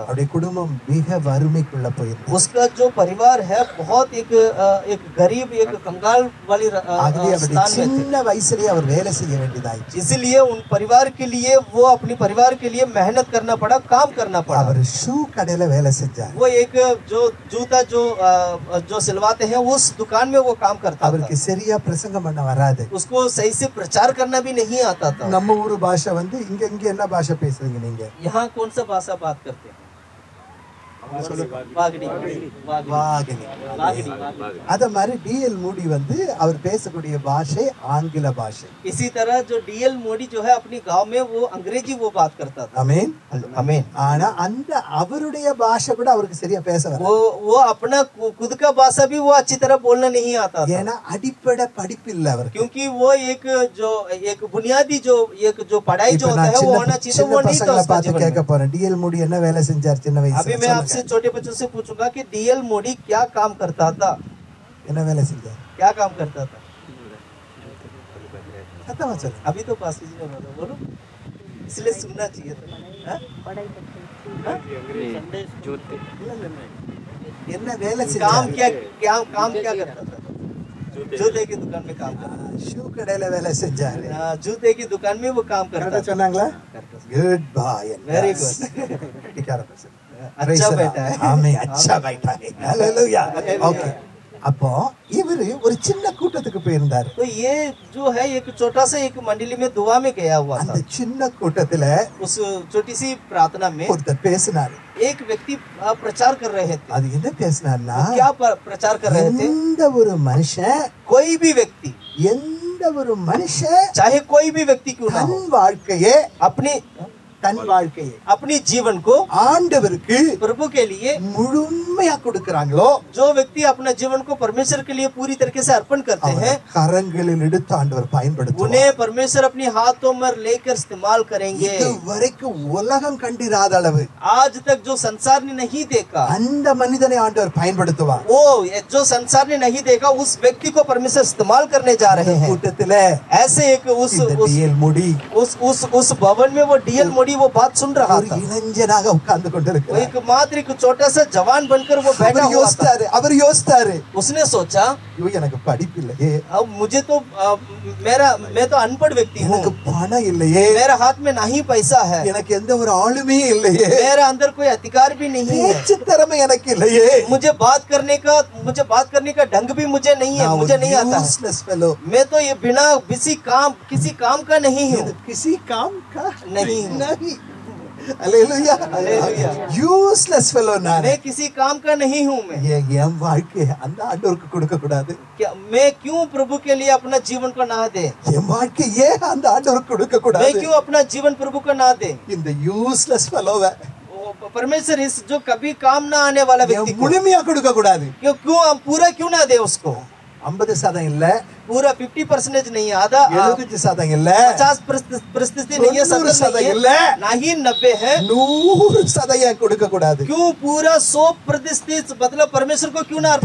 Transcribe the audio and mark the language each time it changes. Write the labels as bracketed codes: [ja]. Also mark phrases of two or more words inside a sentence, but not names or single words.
[ta] அவருடைய குடும்பம் மிக வறுமைக்குள்ள போயிருந்தது. [hi] उसका जो परिवार है बहुत एक गरीब, एक कंगाल वाली [ta] ஆகவே அவருடைய [hi] स्थान में थे। [ta] சின்ன வயசுலயே அவர் வேலை செய்ய வேண்டியதாயிடுச்சு. [hi] इसीलिए उन परिवार के लिए, वो अपने परिवार के लिए मेहनत करना पड़ा, काम करना पड़ा। [ta] அவர் ஷூ கடையில வேலை செஞ்சார். [hi] वो एक जो जूता जो सिलवाते हैं उस दुकान में वो काम करता था। [ta] அவருக்கு சரியா பிரசங்கம் பண்ண வராது. [hi] उसको सही से प्रचार करना भी नहीं आता था। [ta] நம்ம ஊரு பாஷை வந்து இங்க என்ன பாஷை பேசுறீங்க நீங்க? [hi] यहाँ कौन सा भाषा बात करते हैं? वागड़ी, [ta] வாகினி. [hi] அத மாதிரி டிஎல் மூடி வந்து அவர் பேசக்கூடிய பாஷை ஆங்கில பாஷை. इसी तरह जो डीएल मोडी जो है अपनी गांव में वो अंग्रेजी वो बात करता था। [ta] ஆமென். [hi] आमीन। [ta] ஆனா அந்த அவருடைய பாஷை கூட அவருக்கு சரியா பேச வராது. [hi] वो अपना खुद का भाषा भी वो अच्छी तरह बोलना नहीं आता था। [ta] ஏன்னா அடிப்படை படிப்பு இல்ல அவருக்கு. [hi] क्योंकि वो एक बुनियादी जो पढ़ाई जो होता है वो होना चाहिए, वो नहीं था [ta] பசங்களை [hi] उसका [ta] பார்த்து [hi] जीवन [ta] கேட்க [hi] में। [ta] போறேன். டிஎல் மூடி என்ன வேலை செஞ்சார் சின்ன [hi] अभी [ta] வயசுல? [hi] मैं आपसे छोटे बच्चों से पूछूंगा कि डीएल मोडी क्या काम करता था? [ta] என்ன வேலை செஞ்சார்? [hi] क्या काम करता था? [ta] சத்தமா சொல்லுங்க. [hi] अभी तो पास्टर जी ने बोला, बोलो, इसलिए सुनना चाहिए था। हाँ? [ta] என்ன வேலை [hi] काम [ta] செஞ்சாரு? [hi] काम क्या करता था? जूते की दुकान में काम करता [ta] ஷூ கடையில வேலை செஞ்சாரு. [hi] था। जूते की दुकान में वो काम करता [ta] கரெக்டா [hi] था। [ta] சொன்னாங்களா? [en] good boy. Very good. [hi] अच्छा बैठा है। ஆமே अच्छा बैठा है. [ta] ஹalleluya. ஓகே. அப்போ இவரு ஒரு சின்ன கூட்டத்துக்கு போயிருந்தாரு. [hi] तो ये जो है एक छोटा सा एक मंडली में दुआ में गया हुआ था। [ta] அந்த சின்ன கூட்டத்துல [hi] उस छोटी सी प्रार्थना में [ta] ஒருத்தர் பேசினாரு. [hi] एक व्यक्ति प्रचार कर रहे थे। [ta] அது என்ன பேசினார்னா, [hi] वो क्या प्रचार कर रहे थे? [ta] எந்த ஒரு மனுஷன், [hi] कोई भी व्यक्ति, [ta] எந்த ஒரு மனுஷன் [hi] चाहे कोई भी व्यक्ति क्यों ना हो, [ta] தன் வாழ்க்கையே தன் வாழ்க்கையை [hi] अपनी जीवन को [ta] ஆண்டவருக்கு [hi] प्रभु के लिए, [ta] முழுமையா கொடுக்கறாங்களோ, [hi] जो व्यक्ति अपना जीवन को परमेश्वर के लिए पूरी तरीके से अर्पण करते हैं, [ta] கரங்களில் எடுத்து ஆண்டவர் பயன்படுத்துவார். [hi] उन्हें परमेश्वर अपनी हाथों में लेकर इस्तेमाल करेंगे। [ta] இதுவரைக்கும் உலகம் கண்டிராத அளவு [hi] आज तक जो संसार ने नहीं देखा, [ta] அந்த மனிதனை ஆண்டவர் பயன்படுத்துவார். [hi] वो जो संसार ने नहीं देखा, उस व्यक्ति को परमेश्वर इस्तेमाल करने जा रहे हैं। [ta] கூட்டத்துல [hi] ऐसे एक [ta] DL முடி [hi] उस भवन में वो डीएल मोड़ी वो बात सुन रहा [ta] ஒரு [hi] था। [ta] இளைஞனாக உட்கார்ந்து [hi] वो [ta] கொண்டிருக்கிறார். [hi] एक मात्र एक छोटा सा जवान बनकर वो बैठा हुआ था। [ta] அவர் யோசித்தாரு, [hi] उसने सोचा, [ta] ஐயோ எனக்கு படிப்பு இல்லையே, [hi] अब मुझे तो मैं तो अनपढ़ व्यक्ति हूँ, [ta] எனக்கு பணம் இல்லையே, [hi] मेरे हाथ में ना ही पैसा है, [ta] எனக்கு எந்த ஒரு ஆளுமே இல்லையே, [hi] मेरे अंदर कोई अधिकार भी नहीं है, [ta] பேச்சு திறமை எனக்கு இல்லையே, [hi] मुझे बात करने का ढंग भी मुझे नहीं है, मुझे नहीं आता है, [en] useless fellow, [hi] मैं तो ये बिना किसी काम का नहीं हूँ, किसी काम का नहीं। हालेलुया, हालेलुया। [en] useless fellow [ta] நான். [hi] मैं किसी काम का नहीं हूँ। मैं [ta] என் வாழ்க்கை அந்த ஆண்டவருக்கு கொடுக்க கூடாது. [hi] मैं क्यों प्रभु के लिए अपना जीवन को ना दे? [ta] என் வாழ்க்கை ஏன் அந்த ஆண்டவருக்கு கொடுக்க [hi] मैं [ta] கூடாது? [hi] क्यों अपना जीवन प्रभु को ना दे? [ta] இந்த [en] useless fellow [hi] परमेश्वर इस जो कभी काम ना आने वाला व्यक्ति को [ta] முழுமையா கொடுக்க கூடாது. [hi] क्यों हम पूरा क्यों ना दे उसको? [ta] 50% இல்ல, [hi] पूरा 50% नहीं, आधा [ta] 75% இல்ல, [hi] 50% नहीं है, 70% नहीं [ta] இல்ல, [hi] है, ना ही 90 है। [ta] 100% கொடுக்க கூடாது. [hi] क्यों पूरा 100% मतलब परमेश्वर को क्यों ना अर्पण